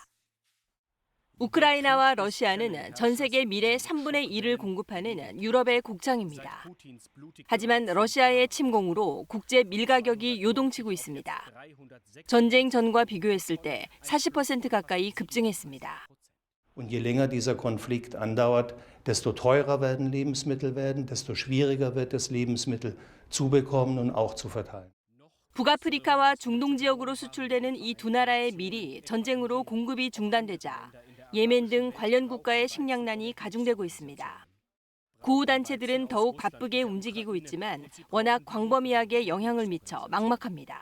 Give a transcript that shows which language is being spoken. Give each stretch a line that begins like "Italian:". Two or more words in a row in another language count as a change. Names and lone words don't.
Korean: 우크라이나와 러시아는 전 세계 밀의 3분의 1을 공급하는 유럽의 곡장입니다. 하지만 러시아의 침공으로 국제 밀 가격이 요동치고 있습니다. 전쟁 전과 비교했을 때 40% 가까이 급증했습니다.
German: Und je länger dieser Konflikt andauert, desto teurer werden Lebensmittel werden, desto schwieriger wird es, Lebensmittel zu bekommen und auch zu verteilen.
Korean: 북아프리카와 중동 지역으로 수출되는 이 두 나라의 밀이 전쟁으로 공급이 중단되자 예멘 등 관련 국가의 식량난이 가중되고 있습니다. 구호단체들은 더욱 바쁘게 움직이고 있지만 워낙 광범위하게 영향을 미쳐 막막합니다.